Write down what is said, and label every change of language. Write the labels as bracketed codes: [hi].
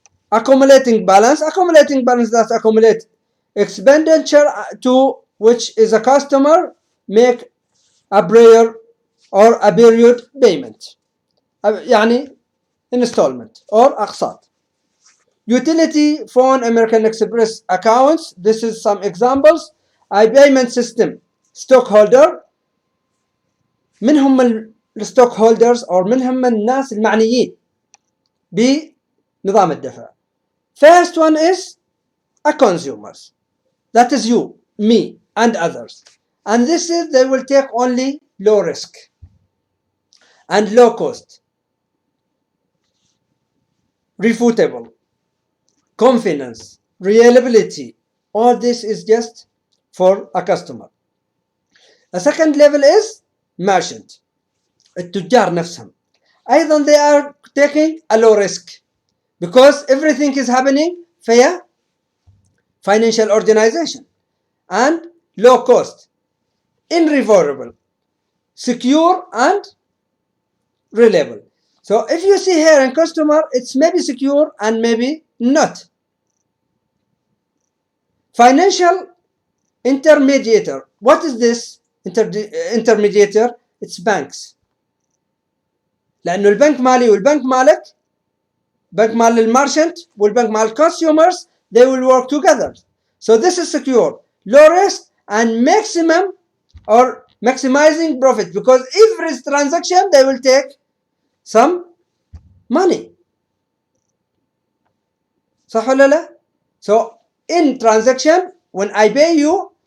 [en] Accumulating balance that accumulate expenditure to which is a customer make a prior or a period payment, يعني installment or أقساط. Utility phone American Express accounts, this is some examples. A payment system stockholder, [ar] من هم الstockholders or من هم الناس المعنيين بنظام الدفع. [en] First one is a consumers, that is you, me and others, and this is they will take only low risk and low cost, refutable, confidence, reliability. All this is just for a customer. The second level is merchant, [ar] التجار نفسهم. أيضا [en] they are taking a low risk because everything is happening via financial organization, and low cost, irreversible, secure and reliable. So if you see here in customer, it's maybe secure and maybe not. Financial intermediator, what is this intermediator? It's banks. [ar] لأنه البنك مالي والبنك مالك، بنك مال المارشنت والبنك مال consumers, [en] they will work together. So this is secure, low risk, and maximum or maximizing profit, because every transaction they will take some money. [ar] صح ولا لا? [en] So in transaction, when I pay you,